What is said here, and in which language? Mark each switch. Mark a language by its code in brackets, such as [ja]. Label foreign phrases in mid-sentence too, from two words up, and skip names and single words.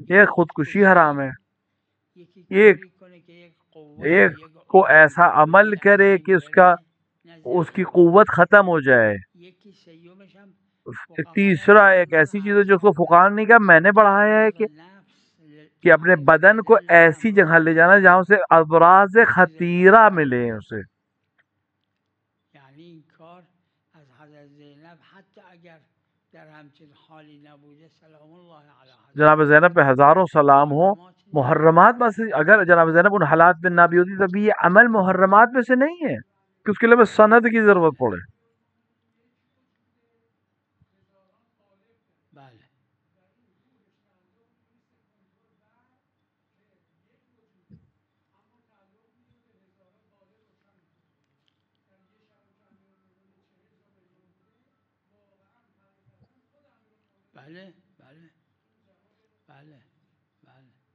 [ur] ایک خودکشی حرام ہے، ایک کو ایسا عمل کرے کہ اس کی قوت ختم ہو جائے، تیسرا ایک ایسی چیز ہے جو اس کو فقہا نے کہا میں نے بڑھایا ہے کہ اپنے بدن کو ایسی جگہ لے جانا جہاں اسے ابراز خطیرہ ملے اسے. [fa] یعنی این کار از حضرت زینب حتی اگر در همچین حالی نبوده [ar] سلام الله علیها [ur] جناب زینب پہ ہزاروں سلام ہو، محرمات میں سے اگر جناب زینب ان حالات میں نہ بھی ہوتی تب یہ عمل محرمات میں سے نہیں ہے کہ اس کے لیے سند کی ضرورت پڑے. [fa] بله بله بله بله بله